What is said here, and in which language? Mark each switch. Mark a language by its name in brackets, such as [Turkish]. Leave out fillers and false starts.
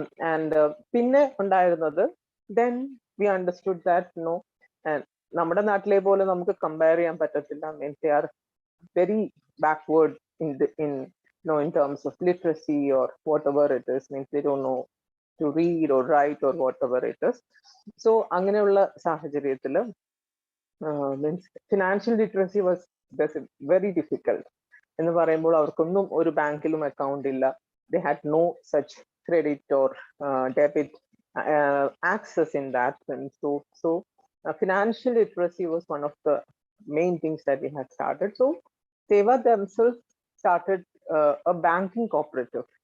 [English] And [Malayalam] പിന്നെ ഉണ്ടായിരുന്നത്, [English] then we understood that [Malayalam] നമ്മുടെ നാട്ടിലെ പോലെ നമുക്ക് കമ്പയർ ചെയ്യാൻ പറ്റത്തില്ല. [English] Means they are very backward in in terms of literacy or whatever it is. Means they don't know to read or write or whatever it is. So [Malayalam] അങ്ങനെയുള്ള സാഹചര്യത്തിൽ [English] means financial literacy was very difficult. [Malayalam] എന്ന് പറയുമ്പോൾ അവർക്കൊന്നും ഒരു ബാങ്കിലും account ഇല്ല. [English] They had no such credit or debit access in that sense. So financial literacy was one of the main things that we had started. So Seva themselves started a banking cooperative.